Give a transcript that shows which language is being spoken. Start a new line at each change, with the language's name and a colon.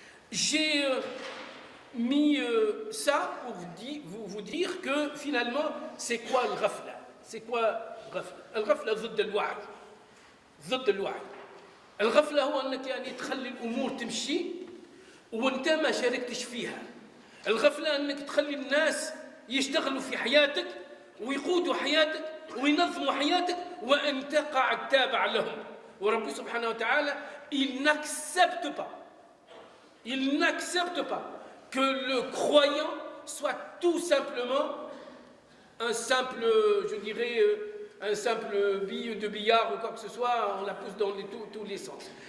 French: J'ai mis ça pour vous dire que finalement, c'est quoi le ghafla? C'est quoi le ghafla?
Arabic: الغفلة ضد الوعي. ضد الوعي. الغفلة هو أنك يعني تخلي الأمور تمشي وأنت ما شاركتش فيها. الغفلة أنك تخلي الناس يشتغلوا في حياتك ويقودوا حياتك وينظموا حياتك وأنت قاعد تابع لهم. ورب سبحانه وتعالى
French: il n'accepte pas que le croyant soit tout simplement un simple, je dirais, un simple bille de billard ou quoi que ce soit, on la pousse dans tous les sens.